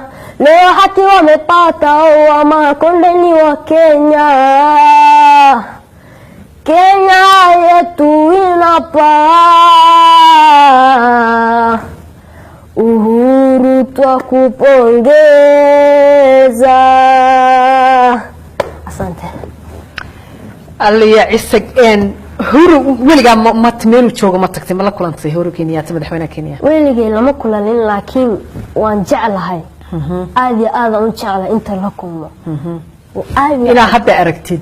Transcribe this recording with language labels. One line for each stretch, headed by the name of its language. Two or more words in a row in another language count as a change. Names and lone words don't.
Swahili: Leo haki wamepata wa makondeni wa Kenya. Kenya yetu inapaa uhuru, twakupongeza. Asante.
Somali: aliya isag huru weligaa ma meelu joogo ma tagtay ma la kulantay Uhuru Kenyatta madaxweynaha Kenya? weligay lama kulanin, laakiin waan jeclahay. aad iyo aad aan u jeclahay inta la kulmo. ilaa hadda aragtid